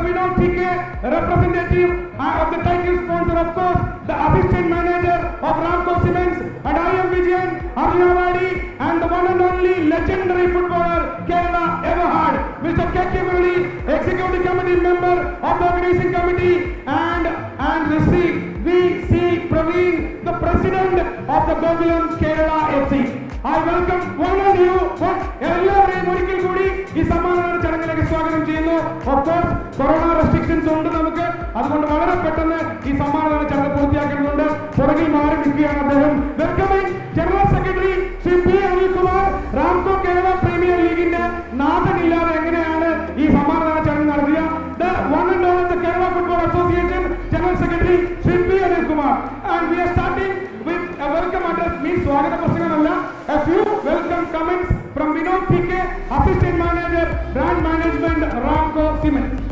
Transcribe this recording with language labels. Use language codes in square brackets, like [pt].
[en] Vinod T.K., representative of the title sponsor, of course, the Assistant Manager of Ramco Cements, and I am Vijayan Arjunavadi, and the one and only legendary footballer Kerala ever had, Mr. K.K. Murali, Executive Committee Member of the Organizing Committee, and Sri V.C. Praveen, the President of the GOKULAM Kerala FC. I welcome one of you. [ml] എല്ലാവരെയും ഒരിക്കൽ കൂടി ഈ സമ്മാനദാന ചടങ്ങിലേക്ക് സ്വാഗതം ചെയ്യുന്നു. Of course corona restrictions ഉണ്ട് നമുക്ക്, അതുകൊണ്ട് വളരെ പെട്ടെന്ന് ഈ സമ്മാനദാന ചടങ്ങ് പൂർത്തിയാക്കുന്നുണ്ട്. പുറകിൽ മാറി നിൽക്കുകയാണ് അദ്ദേഹം. Welcoming general secretary Shri P Anilkumar. Ramco Kerala premier ലീഗിന്റെ നാഥനില്ലാതെ എങ്ങനെയാണ് ഈ സമ്മാനദാന ചടങ്ങ് നടത്തുക? [en] The one and all of the Kerala Football Association General Secretary Shri P Anilkumar, and we are starting with a welcome address. Means [ml] swagata prasangamalla, [en] a few welcome comments from Vinod T.K., Assistant Manager, Brand Management, Ramco Cement.